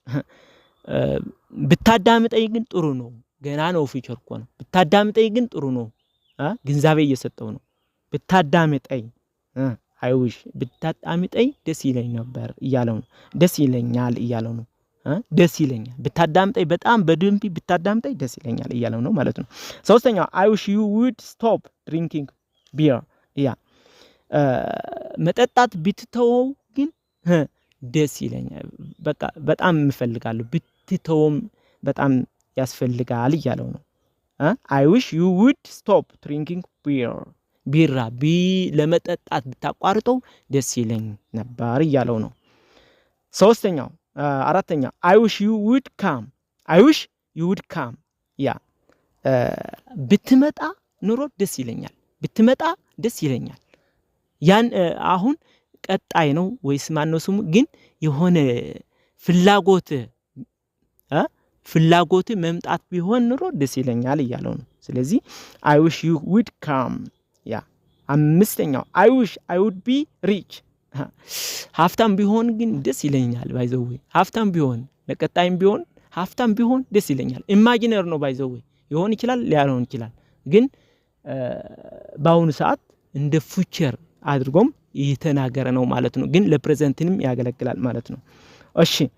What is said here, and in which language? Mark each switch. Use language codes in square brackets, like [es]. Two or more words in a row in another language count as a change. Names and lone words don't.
[am] ብታዳምጠኝ ግን ጥሩ ነው ገና ነው future እኮ ነው ብታዳምጠኝ ግን ጥሩ ነው ግንዛቤ እየሰጠው ነው ብታዳምጠኝ [en] I wish [am] ብታዳምጠኝ ደስ ይለኝ ነበር እያለው ነው ደስ ይለኛል እያለው ነው ደስ ይለኛል ብታዳምጠኝ በጣም በደንብ ብታዳምጠኝ ደስ ይለኛል እያለው ነው ማለት ነው ሶስተኛው [en] I wish you would stop drinking beer [am] መጠጣት ብትተወው ግን ደስ ይለኛል በቃ በጣም እንፈልጋለሁ ብትተወም በጣም ያስፈልጋል እያለው ነው [en] I wish you would stop drinking beer [am] ቢራ ለመጠጣት ብታቋርጠው ደስ ይለኝ ነበር እያለው ነው ሶስተኛው አራተኛው [en] I wish you would [am] come ብትመጣ ኑሮ ደስ ይለኛል ብትመጣ ደስ ይለኛል ያን አሁን ቀጣይ ነው ወይስ ማነው ስሙ ግን የሆነ ፍላጎት መምጣት ቢሆን ኑሮ ደስ ይለኛል እያለው ነው ስለዚህ [en] I wish you would come [am] አምስተኛው [en] I wish I would be rich [am] ሀብታም ቢሆን ግን ደስ ይለኛል ባይዘው ሀብታም ቢሆን ለቀጣይም ቢሆን ሀብታም ቢሆን ደስ ይለኛል ኢማጂነር ነው ባይዘው ይሆን ይችላል ሊያሆን ይችላል ግን ባሁን ሰዓት እንደ future አድርጎም እየተናገረ ነው ማለት ነው ግን ለፕሬዘንትንም ያገለግላል ማለት ነው እሺ